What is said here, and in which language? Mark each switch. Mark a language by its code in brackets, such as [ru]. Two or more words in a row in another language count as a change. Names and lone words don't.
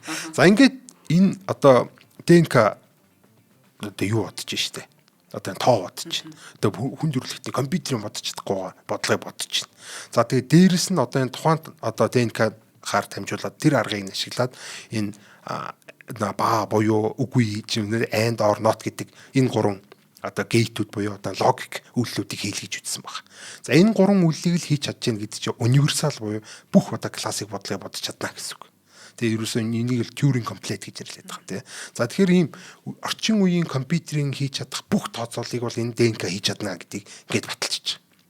[mn] За ингээд энэ одоо ДНК одоо юу бодож штэ. Одоо тоо бодож байна. Одоо хүн төрөлхтний компьютерийн бодож чадахгүй бодлогыг бодож байна. За тэгээд дээрэс нь одоо энэ тухайн одоо ДНК хаар дамжуулаад тэр аргыг ашиглаад энэ баа буюу үгүй чинь [en] and or not [mn] гэдэг энэ гурван одоо гейтүүд буюу одоо логик үйлдэлүүдийг хийлгэж үзсэн баг. За энэ гурван үйлдэлийг л хийж чадж гэнэ гэдэг чинь универсал буюу бүх одоо классик бодлогыг бодож чадна гэсэн үг. Тэгээ ерөөсөө энийг л [en] Turing complete [mn] гэж нэрлэдэг байгаа тийм. За тэгэхээр ийм орчин үеийн компьютерийн хийж чадах бүх тооцооллыг бол энэ ДНК хийж чадна гэдгийг ингээд баталчих.